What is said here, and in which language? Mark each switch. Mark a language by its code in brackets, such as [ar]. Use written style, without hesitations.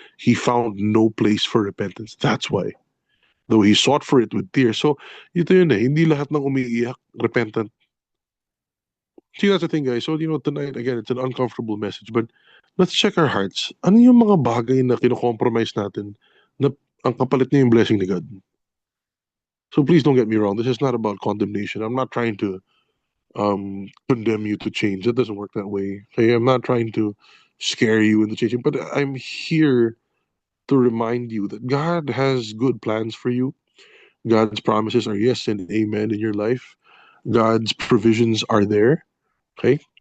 [en] He found no place for repentance. That's why. Though he sought for it with tears. So, [tl] ito yun Hindi lahat ng umiiyak, [en] repentant. See, that's the thing, guys. So, tonight, again, it's an uncomfortable message. But let's check our hearts. [tl] Ano yung mga bagay na kino-compromise natin na ang kapalit niya yung blessing ni God? [en] So please don't get me wrong. This is not about condemnation. I'm not trying to condemn you to change. It doesn't work that way. Okay? I'm not trying to scare you into changing, but I'm here to remind you that God has good plans for you. God's promises are yes and amen in your life. God's provisions are there. Okay?